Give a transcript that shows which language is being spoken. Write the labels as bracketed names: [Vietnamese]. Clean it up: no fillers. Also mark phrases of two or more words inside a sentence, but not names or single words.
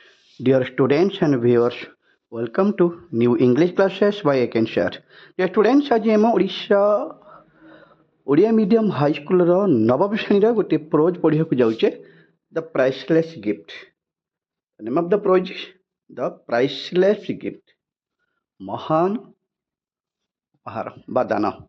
[English] Dear students and viewers, welcome to new English classes by Akenshare. Dear students, [Odia] ଆଜି ଆମ ଓଡ଼ିଆ [English] medium highschoolର [Odia] ନବମ ଶ୍ରେଣୀର ଗୋଟିଏ ପ୍ରୋଜ୍ ପଢ଼ିବାକୁ ଯାଉଛେ ଦ ପ୍ରାଇସଲେସ୍ ଗିଫ୍ଟ. [English] name of the prose The Priceless Gift. [Odia] ମହାନ ଉପହାର ବା ଦାନ.